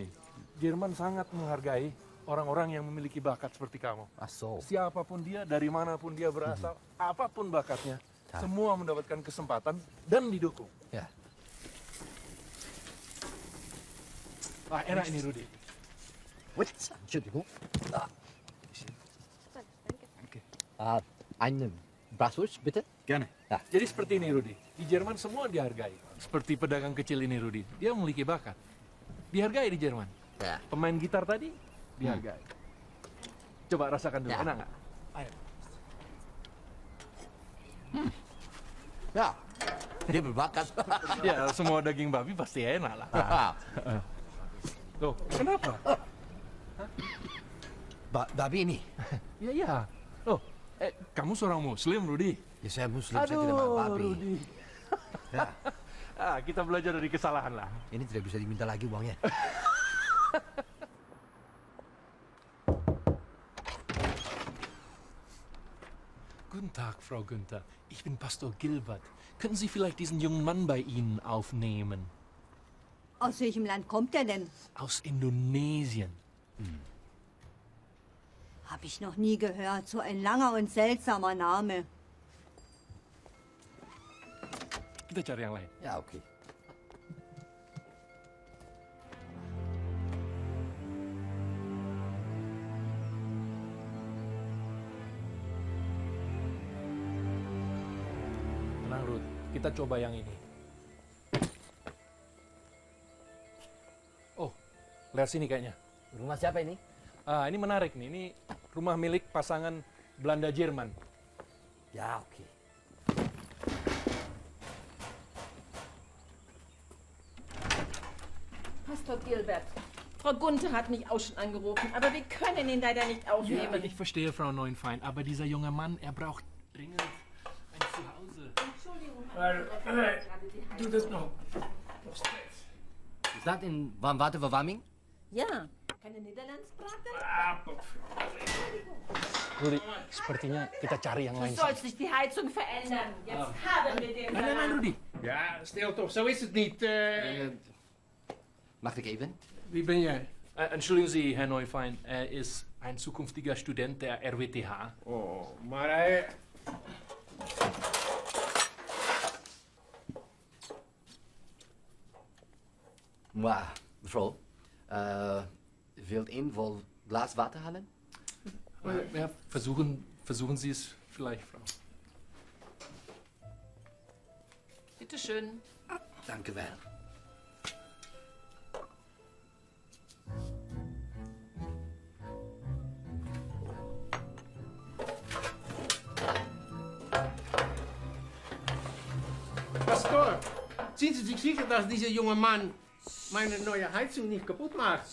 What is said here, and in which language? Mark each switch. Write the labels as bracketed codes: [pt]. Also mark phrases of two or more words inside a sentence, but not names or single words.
[id] Jerman sangat menghargai orang-orang yang memiliki bakat seperti kamu. Masuk. Siapapun dia, dari manapun dia berasal, apapun bakatnya, semua mendapatkan kesempatan dan didukung. Ya. Wah, enak ini, Rudi. [de] Entschuldigung. Einen Bratwurst, bitte? Gerne. [id] Jadi seperti ini, Rudi. Di Jerman semua dihargai. Seperti pedagang kecil ini, Rudi. Dia memiliki bakat. Dihargai di Jerman. Ya. Pemain gitar tadi, dihargai. Coba rasakan dulu, Ya. enak nggak? Ayo. Ya. Dia berbakat. Ya, semua daging babi pasti enak lah. Loh, kenapa? Babi ini. Ya. Loh, kamu seorang muslim, Rudi. Ya, saya muslim, saya tidak makan babi. Rudi. Ya. Kita belajar dari kesalahan lah. Ini tidak bisa diminta lagi uangnya. [de] Guten Tag, Frau Günther. Ich bin Pastor Gilbert. Können Sie vielleicht diesen jungen Mann bei Ihnen aufnehmen? Aus welchem Land kommt er denn? Aus Indonesien. Hab ich noch nie gehört. So ein langer und seltsamer Name. [id] Kita cari yang lain. Ya, oke. Tenang, Ruth. Kita coba yang ini. Oh, lihat sini kayaknya. Rumah siapa ini? Ini menarik nih. Ini rumah milik pasangan Belanda-Jerman. Ya, oke. [de] Pastor Gilbert, Frau Gunther hat mich auch schon angerufen, aber wir können ihn leider nicht aufnehmen. Ich verstehe, Frau Neunfein, aber dieser junge Mann, er braucht dringend ein Zuhause. Entschuldigung, [nl] Doe dat nog. Is dat in Van Waterverwarming? Ja, [de] keine Niederlandssprache? [id] Rudi, sepertinya kita cari yang [de] Du [id] lain. [de] sollst nicht die Heizung verändern. Jetzt haben wir den Nein, Rudi. [nl] Ja, stil toch, zo is het niet. Mag ik even? Wie ben jij? [de] Entschuldigen Sie, Herr Neufein, er ist ein zukünftiger Student der RWTH. [nl] Oh, maar hij... Maar, mevrouw, wilt een vol glas water halen? [de] Ja, versuchen Sie es vielleicht, Frau. Bitte schön. [nl] Dank u wel. [de] Pastor, sind Sie sich sicher, dass dieser junge Mann meine neue Heizung nicht kaputt macht?